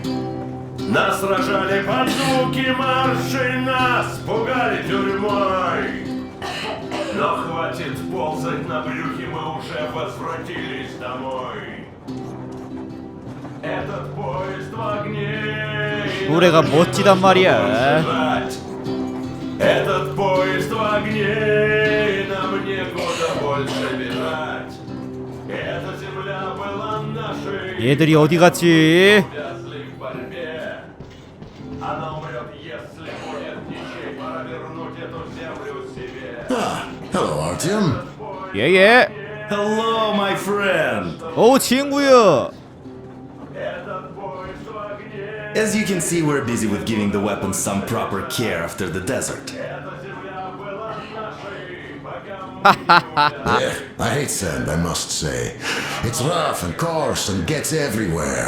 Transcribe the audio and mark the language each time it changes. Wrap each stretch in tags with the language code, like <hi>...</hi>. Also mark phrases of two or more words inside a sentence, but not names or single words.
<ru>Нас сражали под звуки маршей, нас пугали тюрьмой. Но хватит ползать на брюхе, мы уже возвратились домой. Этот поезд в огне.</ru> <ko>노래가 멋지단 말이야.</ko> <ru>Этот поезд в огне, нам некуда больше бежать. Эта земля была нашей.</ru> <ko>얘들이 어디 갔지?</ko> <ru>Увязли в борьбе. Она умрет, если будет ничей. Пора вернуть эту землю себе.</ru> <en>Hello, Artyom.</en> <ko>예예.</ko> <en>Hello, my friend.</en> <ko>오 친구야.</ko> <en>As you can see, we're busy with giving the weapons some proper care after the desert. Yeah, I hate sand, I must say. It's rough and coarse and gets everywhere.</en>